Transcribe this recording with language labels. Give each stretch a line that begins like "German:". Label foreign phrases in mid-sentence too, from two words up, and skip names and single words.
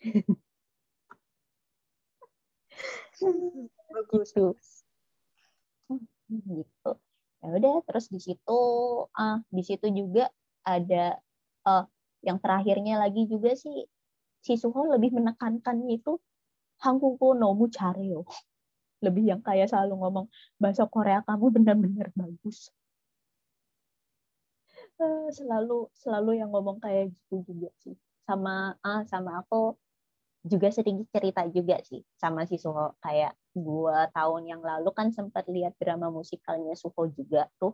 Indonesian: Bagus. Gitu. Ya udah terus di situ juga ada yang terakhirnya lagi juga sih, si Suho lebih menekankan itu
Korean: 한국어 너무 잘해요.
Indonesian: Lebih yang kayak selalu ngomong bahasa Korea kamu benar-benar bagus. Selalu yang ngomong kayak gitu juga sih. Sama aku juga sedikit cerita juga sih sama si Suho, kayak 2 tahun yang lalu kan sempat lihat drama musikalnya Suho juga tuh.